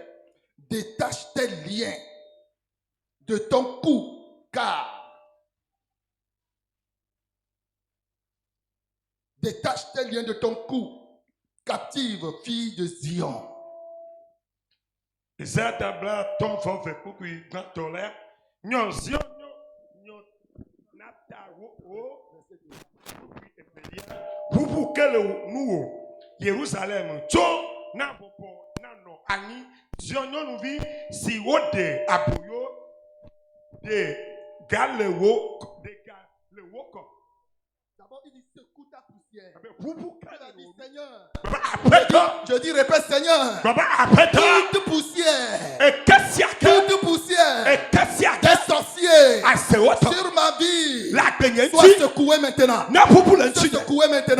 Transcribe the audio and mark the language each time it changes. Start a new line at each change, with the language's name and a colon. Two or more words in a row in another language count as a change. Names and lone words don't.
French: Détache tes liens de ton cou, car détache tes liens de ton cou, captive fille de Zion. Jérusalem,
Ewe: na popo na no ani Zion vi si wode aboyo de galewo ko.
French: D'abord il dit secoue ta poussière. Seigneur. Je dis répète Seigneur. Toute poussière. Toute poussière. Des sorciers sur ma vie. Sois secoué maintenant. Sois secoué maintenant.